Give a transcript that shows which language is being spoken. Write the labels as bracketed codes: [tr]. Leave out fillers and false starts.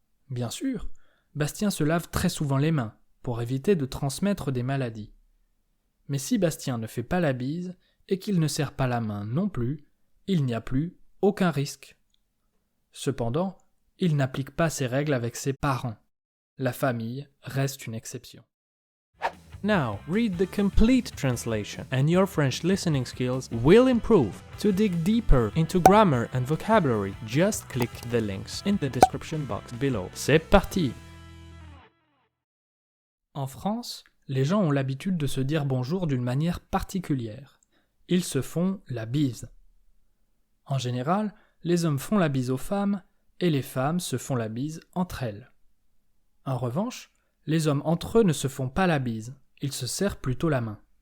[fr] Bien sûr, Bastien se lave très souvent les mains pour éviter de transmettre des maladies. Mais si Bastien ne fait pas la bise et qu'il ne serre pas la main non plus, il n'y a plus aucun risque. Cependant, il n'applique pas ces règles avec ses parents. La famille reste une exception. [en] Now, read the complete translation and your French listening skills will improve. To dig deeper into grammar and vocabulary, just click the links in the description box below. [fr] C'est parti! En France, les gens ont l'habitude de se dire bonjour d'une manière particulière. Ils se font la bise. En général, les hommes font la bise aux femmes et les femmes se font la bise entre elles. En revanche, les hommes entre eux ne se font pas la bise, ils se serrent plutôt la main.